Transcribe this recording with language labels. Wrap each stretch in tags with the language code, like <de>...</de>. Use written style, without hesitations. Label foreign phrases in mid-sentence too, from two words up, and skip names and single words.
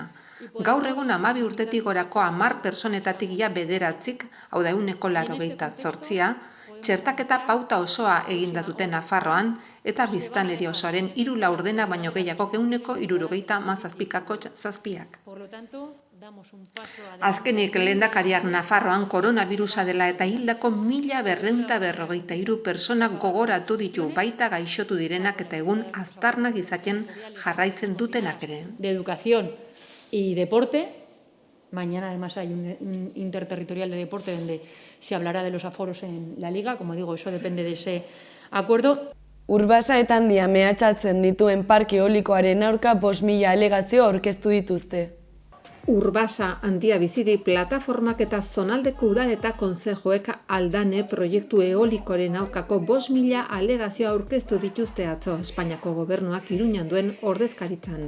<eu>Gaur egun 12 urtetik gorako 10 pertsonetatik ia 9, hau da 188, txertaketa pauta osoa eginda dute Nafarroan eta biztanleri osoaren 3 laurdena baino gehiago 177,7. Azkenik lehendakariak Nafarroan koronavirusa dela eta hildako 1.253 pertsonak gogoratu ditu, baita gaixotu direnak eta egun aztarnak izaten jarraitzen dutenak ere.</eu> <es>De educación y deporte. Mañana además hay un interterritorial de deporte donde se hablará de los aforos en la liga. Como digo, eso depende de ese acuerdo.</es> <eu>Urbasa eta Handia mehatxatzen dituen parke eolikoaren aurka 5.000 alegazio aurkeztu dituzte. Urbasa Handia bizidi plataformak eta zonaldeko udal eta kontzejoek Aldane proiektu eolikoren aurkako 5.000 alegazio aurkeztu dituzte atzo Espainiako gobernuak Iruñan duen ordezkaritzan.</eu>